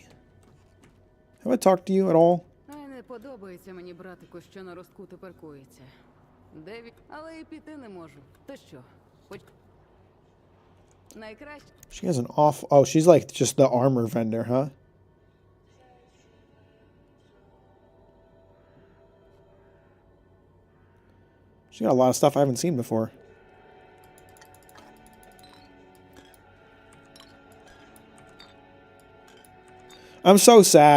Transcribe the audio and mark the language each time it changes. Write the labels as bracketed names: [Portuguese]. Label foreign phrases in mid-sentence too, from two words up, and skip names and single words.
[English] Have I talked to you at all? [Ukrainian] Не подобається мені, братику, що на ростку ти паркується. Але і піти не можу. То що? Найкраще. [English] She has an off... Oh, she's like just the armor vendor, huh? She got a lot of stuff I haven't seen before. I'm so sad.